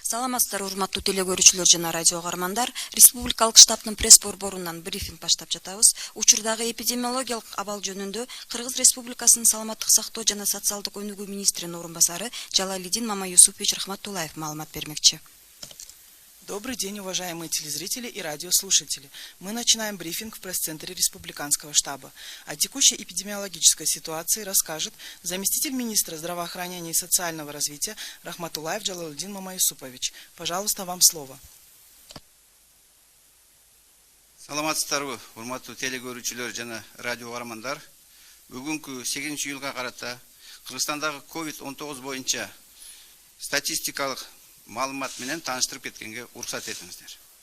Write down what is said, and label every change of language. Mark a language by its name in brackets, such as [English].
[Kyrgyz] Саламатсыздар, урматтуу телекөрүүчүлөр жана радио угармандар. Республикалык штабтын пресс борборунан брифинг баштап жатабыз. Учурдагы эпидемиологиялык абал жөнүндө Кыргыз Республикасынын саламаттык сактоо жана социалдык өнүгүү министринин орун басары Жалалидин Мамаюсупович Рахматуллаев маалымат бермекчи. [Russian] Добрый день, уважаемые телезрители и радиослушатели. Мы начинаем брифинг в пресс-центре Республиканского штаба. О текущей эпидемиологической ситуации расскажет заместитель министра здравоохранения и социального развития Рахматуллаев Жалалидин Мамаюсупович. Пожалуйста, вам слово. [Kyrgyz] Саламатсыздарбы, урматтуу телекөрүүчүлөр жана радио угармандар. Бүгүнкү 8-июлга карата Кыргызстандагы COVID-19 боюнча статистикалык маалымат менен тааныштырып кеткенге уруксат этиңиздер.